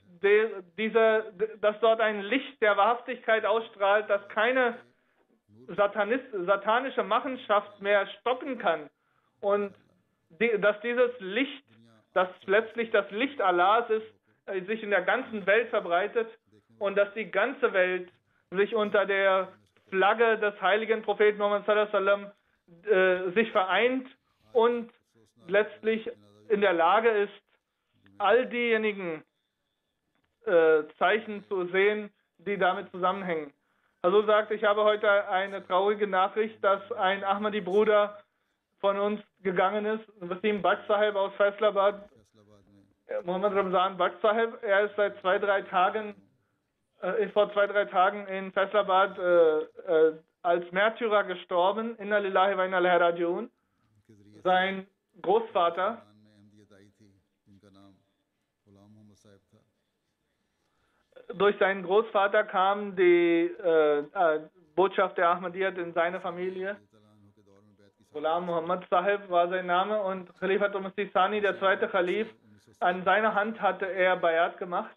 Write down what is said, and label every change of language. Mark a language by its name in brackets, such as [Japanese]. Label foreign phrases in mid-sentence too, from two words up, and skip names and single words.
[German] dort ein Licht der Wahrhaftigkeit ausstrahlt, das keine satanische Machenschaft mehr stoppen kann, und dass dieses Licht, das letztlich das Licht Allahs ist, sich in der ganzen Welt verbreitet, und dass die ganze Welt sich unter der Flagge des heiligen Propheten Muhammad [Arabic] صلى الله عليه وسلم [German] sich vereint und letztlich in der Lage ist, all diejenigen Zeichen zu sehen, die damit zusammenhängen. Also sagt, ich habe heute eine traurige Nachricht, dass ein Ahmadi-Bruder von uns gegangen ist, Wasim Baksh Sahib aus Faisalabad, Muhammad Ramzan Baksh Sahib. Er ist seit vor 2-3 Tagen in Faisalabad als Märtyrer gestorben. [Arabic] إنا لله وإنا إليه راجعون. [German] Sein Großvater, durch seinen Großvater kam die Botschaft der Ahmadiyyat in seine Familie. Ghulam Muhammad Sahib war sein Name, und Khalifatul Masih Sani, der zweite Khalif, an seiner Hand hatte er Bayat gemacht.